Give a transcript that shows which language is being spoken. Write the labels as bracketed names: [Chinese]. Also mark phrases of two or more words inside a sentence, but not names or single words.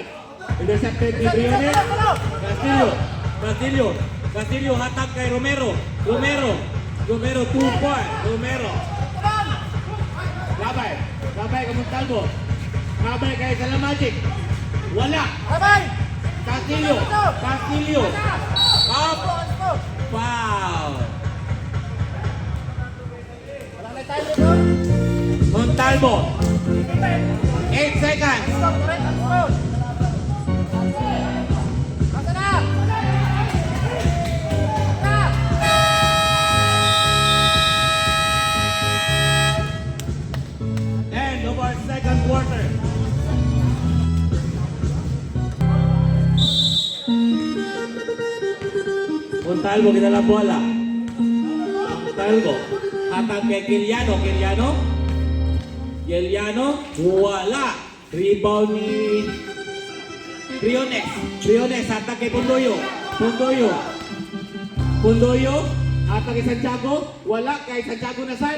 [Cebuano] Intercepted ni Briones. Castillo hatag kay Romero. [English] 2 points. Romero. [Cebuano] Labay kay Montalvo. Labay kay Salamagic. Wala. Castillo. Up. Foul. Montalvo. 8 seconds. [English] End of our second quarter. [Cebuano] Montalvo kita la bola. Montalvo. Hatag kay Kiliano. Wala. Rebound ni Briones. Hatag kay Pundoyo. Hatag kay Santiago. Wala kay Santiago na side.